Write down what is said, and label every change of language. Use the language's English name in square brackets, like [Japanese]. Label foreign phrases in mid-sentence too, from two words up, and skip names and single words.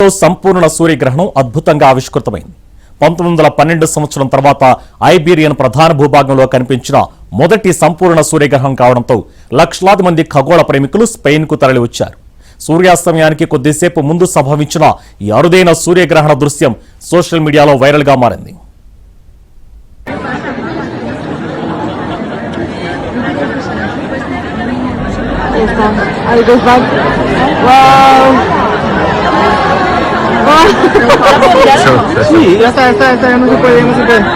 [Telugu] సంపూర్ణ సూర్యగ్రహణం అద్భుతంగా ఆవిష్కృతమైంది. 1912 సంవత్సరం తర్వాత ఐబీరియన్ ప్రధాన భూభాగంలో కనిపించిన మొదటి సంపూర్ణ సూర్యగ్రహణం కావడంతో లక్షలాది మంది ఖగోళ ప్రేమికులు స్పెయిన్కు తరలివచ్చారు. సూర్యాస్తమయానికి కొద్దిసేపు ముందు సంభవించిన ఈ అరుదైన సూర్యగ్రహణ దృశ్యం సోషల్ మీడియాలో వైరల్గా మారింది. [Spanish] Sí, ya está, ya no se puede, no se puede.